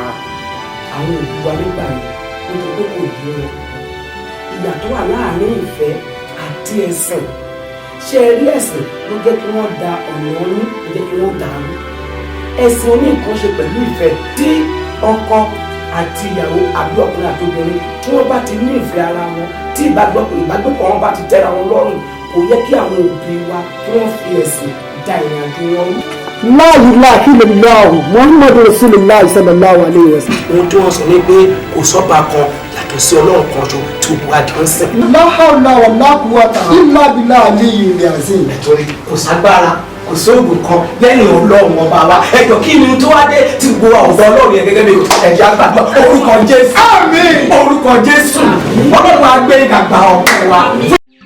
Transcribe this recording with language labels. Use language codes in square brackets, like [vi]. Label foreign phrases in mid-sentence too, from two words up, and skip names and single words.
[yo] àwọn òbí wa nígbà yẹn ó ti kó kò yé wọn ìyàtọ̀ wà láàárín ìfẹ́ àti ẹ̀sìn ṣe rí ẹ̀sìn ló jẹ́ kí wọ́n da ọ̀nà ọ̀nù ló jẹ́ kí wọ́n dàrú ẹ̀sìn oní nǹkan ṣe pẹ̀lú ìfẹ́ tí ọkọ àti ìyàwó àbí ọkùnrin àti obìnrin tí wọ́n bá ti ní ìfẹ́ ara wọn tí ìbágbépọ̀ wọn bá ti tẹ́ra wọn lọ́rùn kò yẹ kí àwọn òbí wa kí wọ́n fi ẹ̀sìn da ìrìn àjò wọn rú. [ar] لا إله إلا الله محمد رسول الله صلى الله عليه وسلم. [yo] ohun tí wọ́n sọ ní pé kò sọ́ba kan yàtọ̀ sí Ọlọ́run kan ṣo tí gbogbo àdìọ́ ń sìn. [ar] لا حول ولا قوة إلا بالله العلي العظيم. [yo] nítorí kò ságbára kò sóògùn kan lẹ́yìn Ọlọ́run ọba wa ẹjọ́ kí ni tó wá dé tí gbogbo ọ̀dọ́ Ọlọ́run yẹn gẹ́gẹ́ bí ẹ̀jẹ̀ àgbàdo orúkọ Jésù orúkọ Jésù Ọlọ́run á gbé ìdàgbà ọ̀pẹ wa fún